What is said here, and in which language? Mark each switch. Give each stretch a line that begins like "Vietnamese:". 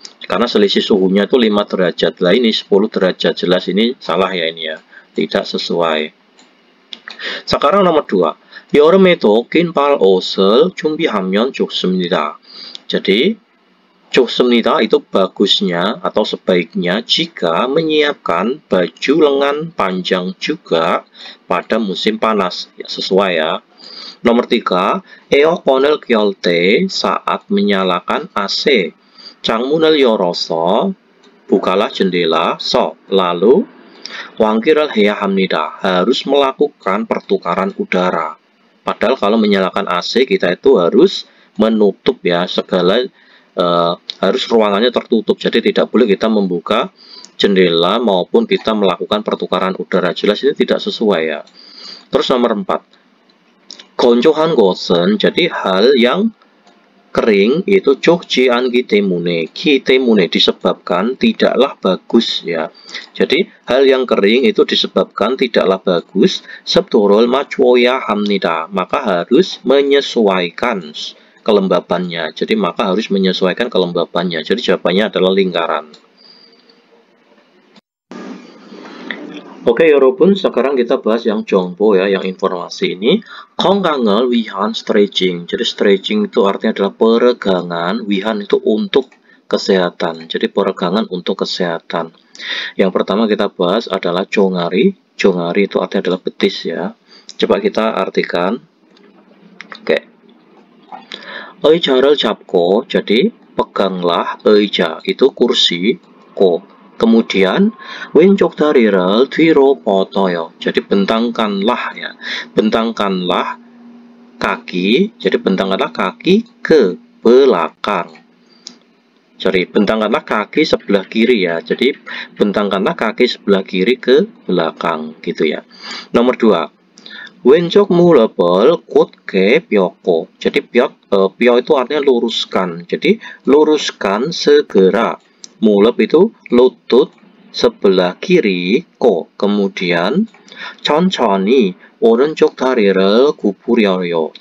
Indonesian: Karena selisih suhunya itu 5 derajat. Lah ini 10 derajat. Jelas ini salah ya ini ya. Tidak sesuai. Sekarang nomor 2.
Korean: 여름에도 긴팔 옷을 준비하면 좋습니다.
Indonesian: Jadi 좋습니다 itu bagusnya atau sebaiknya jika menyiapkan baju lengan panjang juga pada musim panas. Ya, sesuai ya. Nomor 3,
Korean: 에어컨을 켤 때
Indonesian: saat menyalakan AC.
Korean: 창문을 열어서
Indonesian: bukalah jendela. Lalu
Korean: 환기를 해야 합니다.
Indonesian: Harus melakukan pertukaran udara. Padahal kalau menyalakan AC kita itu harus menutup ya segala harus ruangannya tertutup. Jadi tidak boleh kita membuka jendela maupun kita melakukan pertukaran udara. Jelas ini tidak sesuai ya. Terus nomor 4.
Korean: 건조한 곳은
Indonesian: jadi hal yang kering itu
Korean: 좋지 않기 때문에
Indonesian: disebabkan tidaklah bagus ya. Jadi hal yang kering itu disebabkan tidaklah bagus.
Korean: 습도를 맞춰야 합니다.
Indonesian: Maka harus menyesuaikan kelembabannya. Jadi maka harus menyesuaikan kelembabannya. Jadi jawabannya adalah lingkaran. Oke,
Korean: 여러분,
Indonesian: sekarang kita bahas yang 정보 ya, yang informasi ini.
Korean: 건강을 위한 stretching.
Indonesian: Jadi stretching itu artinya adalah peregangan, 위한 itu untuk kesehatan. Jadi peregangan untuk kesehatan. Yang pertama kita bahas adalah 종아리. 종아리 itu artinya adalah betis ya. Coba kita artikan. Oke.
Korean: 의자를 잡고,
Indonesian: jadi peganglah 의자 itu kursi, ko. Kemudian
Korean: 왼쪽 다리를 뒤로 뻗어요.
Indonesian: Jadi bentangkanlah ya. Bentangkanlah kaki. Jadi bentangkanlah kaki ke belakang. Sorry, bentangkanlah kaki sebelah kiri ya. Jadi bentangkanlah kaki sebelah kiri ke belakang gitu ya. Nomor 2.
Korean: 왼쪽 무릎을 곧게 펴고.
Indonesian: Jadi 펴 itu artinya luruskan. Jadi luruskan segera. Mulep itu lutut sebelah kiri, ko.
Korean: Kemudian 천천히 오른쪽 다리를 구부려요.